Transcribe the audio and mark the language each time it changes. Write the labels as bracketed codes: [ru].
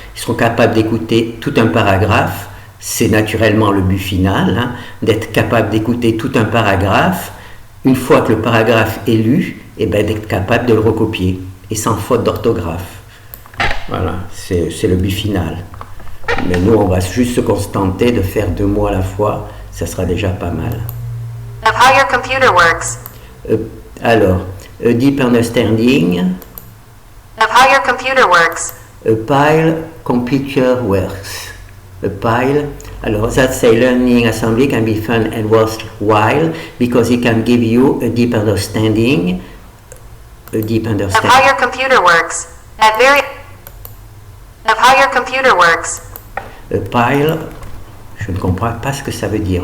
[fr] Ils seront capables d'écouter tout un paragraphe. C'est naturellement le but final, hein, d'être capable d'écouter tout un paragraphe. Une fois que le paragraphe est lu, eh ben, d'être capable de le recopier, et sans faute d'orthographe. Voilà, c'est le but final. Mais nous, on va juste se contenter de faire 2 mots à la fois, ça sera déjà pas mal. [en] Of how your computer works. Alors, a deep understanding. Of how your computer works. A pile computer works. A pile. Alors, that say learning assembly can be fun and worthwhile because it can give you a deep understanding. A deep Of understanding. how your computer works. Of how your computer works. [fr] A pile, je ne comprends pas ce que ça veut dire.